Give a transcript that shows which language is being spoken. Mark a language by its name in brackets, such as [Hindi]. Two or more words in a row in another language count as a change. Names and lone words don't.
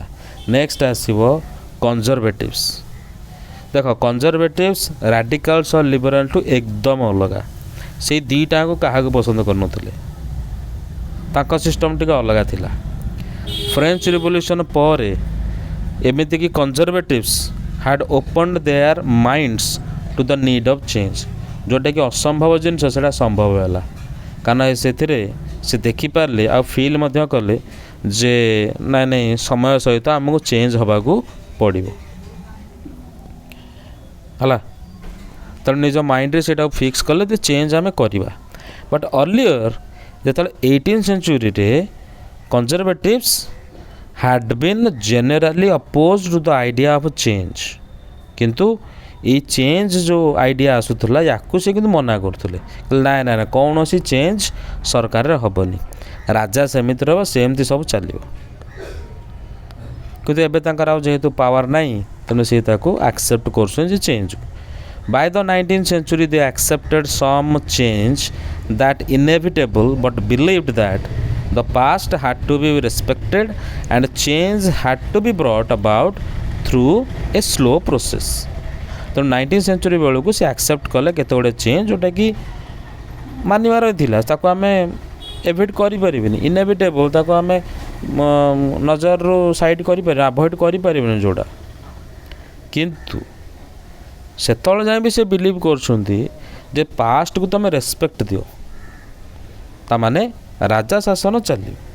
[Odia] ନେକ୍ସଟ ଆସିବ କନଜରଭେଟିଭ୍ସ। ଦେଖ, କନଜରଭେଟିଭ୍ସ ରାଡ଼ିକାଲ୍ସ ଆଉ ଲିବରାଲଠୁ ଏକଦମ ଅଲଗା। ସେଇ ଦୁଇଟାକୁ କାହାକୁ ପସନ୍ଦ କରୁନଥିଲେ, ତାଙ୍କ ସିଷ୍ଟମ୍ ଟିକେ ଅଲଗା ଥିଲା। ଫ୍ରେଞ୍ଚ ରିଭଲ୍ୟୁସନ୍ ପରେ ଏମିତିକି କନଜରଭେଟିଭ୍ସ [English] had opened their minds to the need of change। [Odia] ଯେଉଁଟାକି ଅସମ୍ଭବ ଜିନିଷ ସେଇଟା ସମ୍ଭବ ହେଲା, କାରଣ ସେଥିରେ ସେ ଦେଖିପାରିଲେ ଆଉ ଫିଲ୍ ମଧ୍ୟ କଲେ ଯେ ନାଇଁ ସମୟ ସହିତ ଆମକୁ ଚେଞ୍ଜ ହେବାକୁ ପଡ଼ିବ ହେଲା। ତେଣୁ ନିଜ ମାଇଣ୍ଡରେ ସେଇଟାକୁ ଫିକ୍ସ କଲେ ଯେ ଚେଞ୍ଜ ଆମେ କରିବା। [English] but earlier ଯେତେବେଳେ 18th centuryରେ କନଜରଭେଟିଭ୍ସ had been generally opposed to the idea of change। [Odia] କିନ୍ତୁ ଏଇ ଚେଞ୍ଜ ଯେଉଁ ଆଇଡ଼ିଆ ଆସୁଥିଲା ୟାକୁ ସେ କିନ୍ତୁ ମନା କରୁଥିଲେ, ନାଇଁ ନାଇଁ କୌଣସି ଚେଞ୍ଜ ସରକାରରେ ହେବନି, ରାଜା ସେମିତି ରହିବ, ସେମିତି ସବୁ ଚାଲିବ। କିନ୍ତୁ ଏବେ ତାଙ୍କର ଆଉ ଯେହେତୁ ପାୱାର ନାହିଁ, ତେଣୁ ସେ ତାକୁ ଆକ୍ସେପ୍ଟ କରୁଛନ୍ତି ଯେ ଚେଞ୍ଜ। [English] By the 19th century they accepted some change that inevitable but believed that the past had to be respected and change had to be brought about through a slow process। [Odia] ତେଣୁ [English] 19th century [Odia] ବେଳକୁ ସେ ଆକ୍ସେପ୍ଟ କଲେ କେତେ ଗୁଡ଼ିଏ ଚେଞ୍ଜ ଯେଉଁଟାକି ମାନିବାର ଥିଲା, ତାକୁ ଆମେ ଏଭିଟ୍ କରିପାରିବିନି, ଇନେଭିଟେବଲ୍, ତାକୁ ଆମେ ନଜରରୁ ସାଇଡ଼୍ କରିପାରିବା, ଆଭଏଡ଼୍ କରିପାରିବିନି ଯେଉଁଟା। କିନ୍ତୁ ସେତେବେଳେ ଯାଏଁ ବି ସେ ବିଲିଭ୍ କରୁଛନ୍ତି ଯେ ପାଷ୍ଟକୁ ତୁମେ ରେସ୍ପେକ୍ଟ ଦିଅ, ତାମାନେ ରାଜା ଶାସନ ଚାଲିବ।